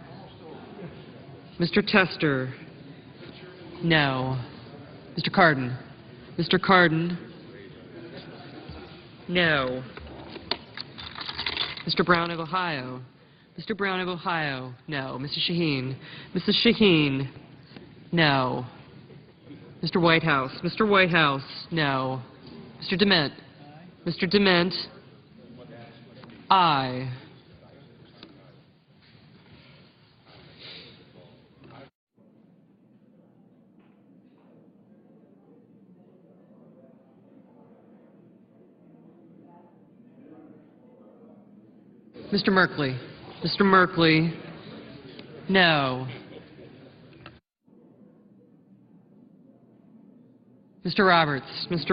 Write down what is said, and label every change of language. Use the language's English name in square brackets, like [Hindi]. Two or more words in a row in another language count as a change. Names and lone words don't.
[English] Mr. Tester, no. Mr. Cardin. Mr. Cardin, no. Mr. Brown of Ohio. Mr. Brown of Ohio, no. Mrs. Shaheen. Mrs. Shaheen, no. Mr. Whitehouse. Mr. Whitehouse, no. Mr. Dement. Mr. Dement, aye. Mr. Merkley. Mr. Merkley, no. Mr. Roberts. Mr.